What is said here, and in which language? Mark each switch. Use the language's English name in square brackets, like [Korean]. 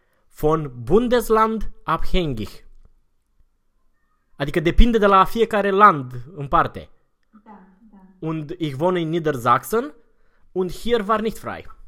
[German] Von Bundesland abhängig. [Romanian] Adică depinde de la fiecare land în parte. Da. [German] Und ich wohne in Niedersachsen und hier war nicht frei.